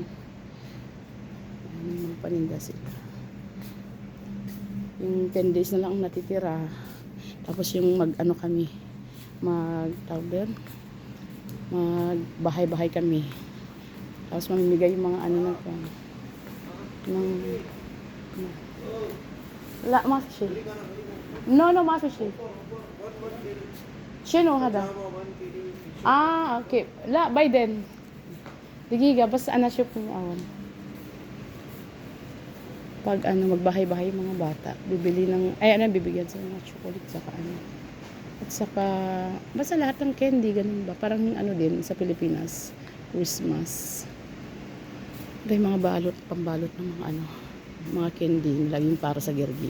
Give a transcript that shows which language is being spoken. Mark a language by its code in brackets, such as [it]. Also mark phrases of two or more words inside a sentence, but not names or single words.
[tl] May mga paninda sila. Yung 10 days na lang ang natitira. Tapos yung mag-ano kami, mag-bahay-bahay kami. Tapos mamimigay yung mga ano na ko. [ar] لا ما في شيء no ما في شيء شنو هذا اوكي لا بعدين دقيقة بس أنا أشوف أول [tl] pag ano magbahay-bahay mga bata bibili ng bibigyan sila ng chocolate saka ano at saka basta lahat ng candy ganun ba parang ano din sa Pilipinas Christmas. May mga balot, pambalot ng mga ano, mga candy, laging para sa Gergi.